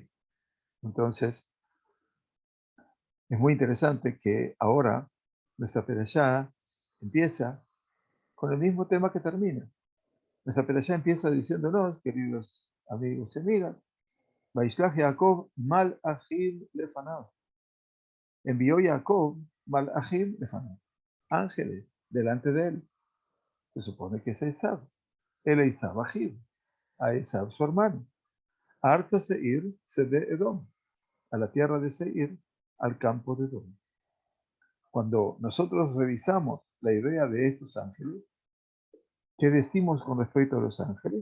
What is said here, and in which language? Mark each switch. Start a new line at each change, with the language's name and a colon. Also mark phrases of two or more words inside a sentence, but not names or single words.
Spanish: Entonces, es muy interesante que ahora nuestra perashá empieza con el mismo tema que termina. Nuestra perashá empieza diciéndonos, queridos amigos y amigas,
Hebrew: וישלח יעקב מלאכים לפניו.
Spanish: Envió Jacob
Hebrew: מלאכים לפניו.
Spanish: Ángeles delante de él. Se supone que es Esav.
Hebrew: אל עשו אחיו.
Spanish: A Esav su hermano.
Hebrew: ארצה שעיר שדה אדום.
Spanish: A la tierra de Seir, al campo de Edom. Cuando nosotros revisamos la idea de estos ángeles, ¿qué decimos con respecto a los ángeles?